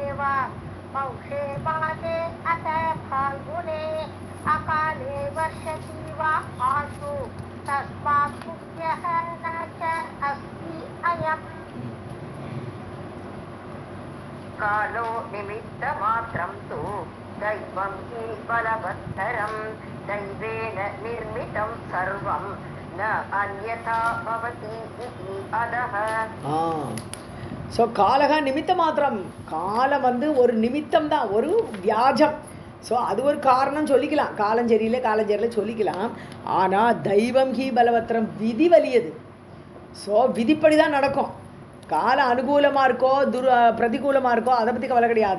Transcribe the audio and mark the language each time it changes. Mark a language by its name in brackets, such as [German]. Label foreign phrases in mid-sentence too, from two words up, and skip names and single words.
[Sanskrit] वा पौषे माघे अथ फाल्गुने, अकाले वर्षति वा आशु, तस्मात् मुख्यः न च अस्ति अयम्. कालो निमित्तमात्रं तु दैवं हि बलवत्तरं, दैवेन निर्मितं सर्वं न अन्यथा भवति इति अदः. [Tamil] ஸோ [Sanskrit] कालक निमित्त मात्रम्, [Tamil] காலம் ஒரு நிமித்தம் தான், ஒரு வியாஜம். ஸோ அது ஒரு காரணம் சொல்லிக்கலாம், காலஞ்செரியில் காலஞ்செரியில் சொல்லிக்கலாம். ஆனால் [Sanskrit] दैवं हि बलवत्तरम्, [Tamil] விதி வலியது. ஸோ விதிப்படி தான் நடக்கும். காலம் அனுகூலமாக இருக்கோ பிரதிகூலமாக இருக்கோ அதை பற்றி கவலை கிடையாது.